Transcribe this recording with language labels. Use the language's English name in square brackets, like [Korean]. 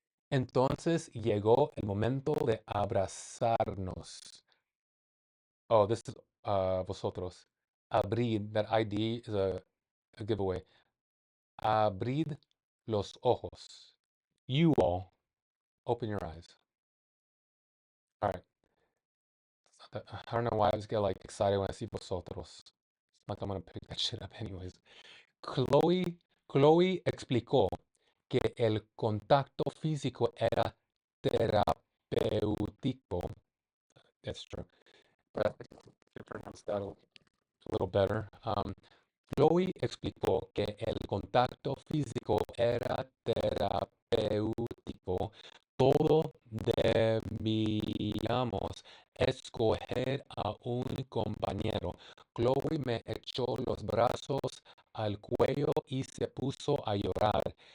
[Spanish] Entonces llegó el momento de abrazarnos. [English] Oh, this is vosotros. Abrid, that ID is a giveaway. Abrid los ojos. You all, open your eyes. All right. I don't know why I always get like excited when I see vosotros. It's like I'm gonna pick that shit up anyways. [Spanish] Chloe explicó que el contacto físico era terapéutico. [English] That's true. But I think you pronounce that a little better. [Spanish] Chloe explicó que el contacto físico era terapéutico. Todo debíamos escoger a un compañero. Chloe me echó los brazos al cuello y se puso a llorar.